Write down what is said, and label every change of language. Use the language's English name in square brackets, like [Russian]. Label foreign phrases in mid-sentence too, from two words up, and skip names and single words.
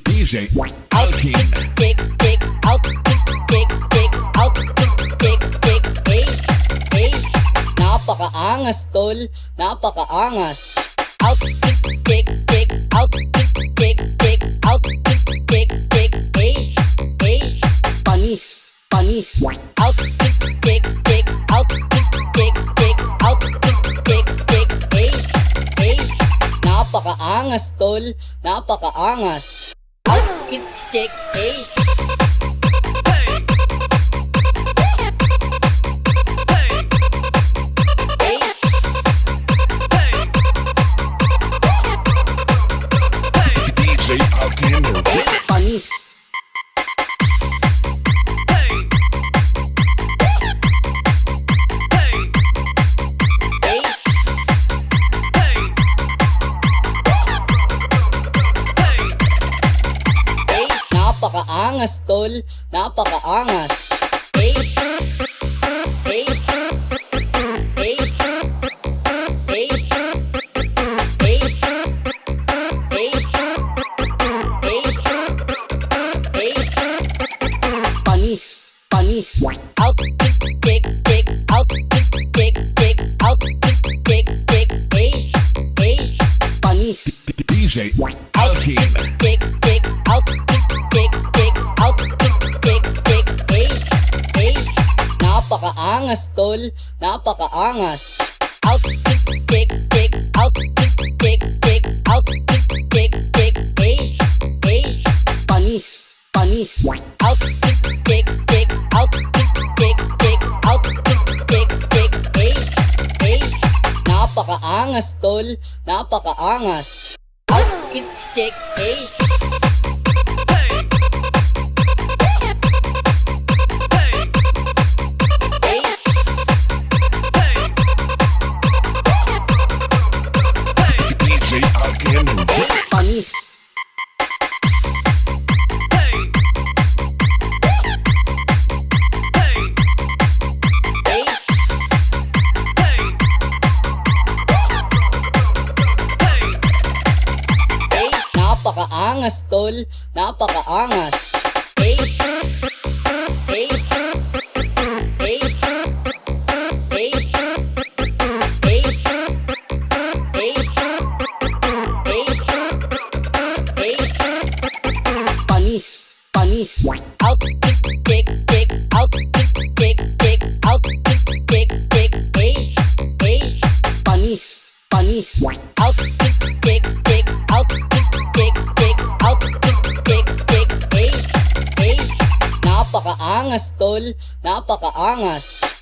[English] DJ Alkin. Tick, tick, out, tick, tick, tick, out, tick, tick, tick, hey, hey. [Filipino] Napakaangas, tol, napakaangas. [English] Out, tick, tick, tick, out, tick, tick, tick, out, tick, tick, tick, hey, hey. [Filipino] Panis, panis. [English] Out, tick, tick, tick, out, tick, tick, tick, out, tick, tick, tick, hey, hey. [Filipino] Napakaangas, tol, napakaangas. [English] Out, tick, tick, hey. DJ Alkin Remix. [Filipino] Panis. Hey. [English] Hey. [Filipino] Napakaangas, tol, napakaangas. [English] Hey. Hey. Hey. Hey. Hey. Hey. Hey. [Filipino] Panis, panis. [English] Out, tick, tick, tick, out, tick, tick, tick, out, tick, tick, tick, hey, hey. [Filipino] Panis. [English] DJ Out, Alkin. tick, tick, tick, out, tick, tick, tick, out, tick, tick, tick, hey, hey. [Filipino] Napakaangas, tol, napakaangas. [English] Out, tick, tick, tick, out, tick, tick, tick, out, tick, tick, tick, hey, hey. [Filipino] Panis, panis. [English] Out, tick, tick, tick, out, tick, tick, tick, out, tick, tick, tick, hey, hey. [Filipino] Napakaangas, tol, napakaangas. [English] Out, tick, tick, hey. Hey. DJ Alkin Remix. [Filipino] Panis. Hey. [English] Hey. [Filipino] Napakaangas, tol, napakaangas. [English] Hey. Hey. Hey. Hey. Hey. Hey. Hey. Hey. [Filipino] Panis, panis. [English] Out, tick, tick, tick, out, tick, tick, tick, out, tick, tick, tick, hey, hey. [Filipino] Panis, panis. [English] Out, tick, tick, tick, out, tick, tick, tick, out, tick, tick, tick, hey, hey. [Filipino] Napakaangas, tol, napakaangas.